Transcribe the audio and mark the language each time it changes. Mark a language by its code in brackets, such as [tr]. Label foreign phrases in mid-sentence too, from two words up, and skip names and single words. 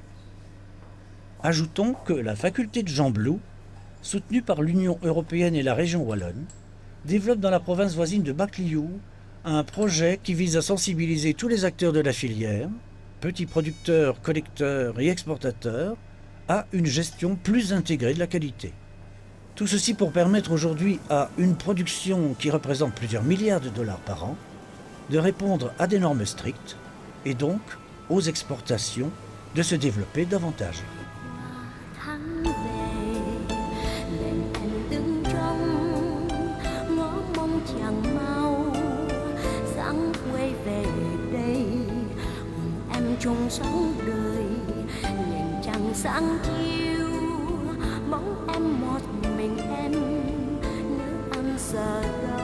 [fr] Ajoutons que la faculté de Gembloux, soutenue par l'Union européenne et la région wallonne, développe dans la province voisine de Bac Liu un projet qui vise à sensibiliser tous les acteurs de la filière, petits producteurs, collecteurs et exportateurs, à une gestion plus intégrée de la qualité. Tout ceci pour permettre aujourd'hui à une production qui représente plusieurs milliards de dollars par an de répondre à des normes strictes et donc aux exportations de se développer davantage. [vi] chung sống đời nhìn trăng sáng chiếu bóng em một mình em nếu anh giờ